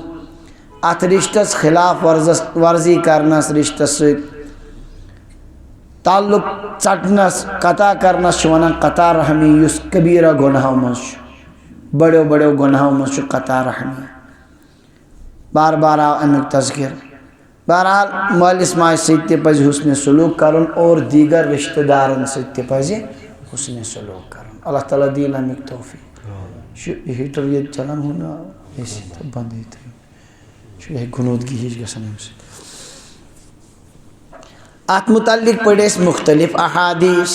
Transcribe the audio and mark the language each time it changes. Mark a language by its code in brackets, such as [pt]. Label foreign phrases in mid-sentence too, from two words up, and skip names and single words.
[ks] اتھ رشتس خلاف ورزی کرنس، رشتس سۭتۍ تعلق ژٹنس، قطع کرنس چھِ ونان قطع رحمی، یُس کبیرہ گۄنہو منٛز چھُ، بڑیو بڑیو گۄنہو منٛز چھُ قطع رحمی. بار بار آو امیُک تذکر. بہرحال مٲلِس ماجہِ سۭتۍ تہِ پزِ حسن سلوک کرُن اور دیگر رشتہ دارن سۭتۍ تہِ پزِ حسن سلوک کرُن. اللہ تعالیٰ دِیِن امیُک توفیق. یہ ہیٹر ییٚتہِ چلان ہُہ نا اے سی تہٕ بنٛدٕے تھٲیِو، چھُ یِہے گُنوٗدگی ہِش گژھان اَمہِ سۭتۍ. اتھ متعلق پٔرۍ أسۍ مختلف احادیث.